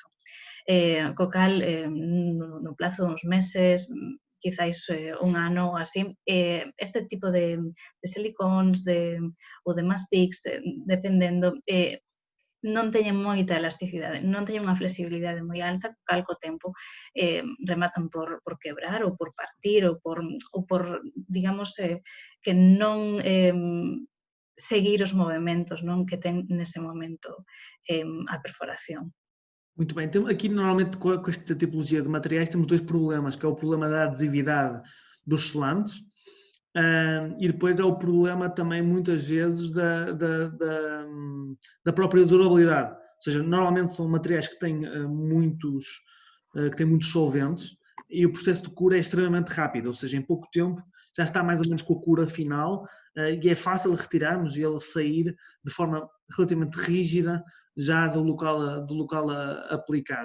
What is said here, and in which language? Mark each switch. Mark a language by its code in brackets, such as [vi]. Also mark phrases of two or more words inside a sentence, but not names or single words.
[gl] Co cal, no plazo duns meses, quizáis un ano ou así, este tipo de silicóns ou de mastics, dependendo, non teñen moita elasticidade, non teñen unha flexibilidade moi alta, cal co tempo rematan por quebrar ou por partir ou por digamos, que non seguir os movementos, non, que ten nese momento a perforación. [pt] Muito bem, então, aqui normalmente com esta tipologia de materiais temos dois problemas, que é o problema da adesividade dos selantes, e depois é o problema também muitas vezes da própria durabilidade. Ou seja, normalmente são materiais que têm muitos solventes e o processo de cura é extremamente rápido, ou seja, em pouco tempo já está mais ou menos com a cura final e é fácil retirarmos e ele sair de forma relativamente rígida já do local aplicado.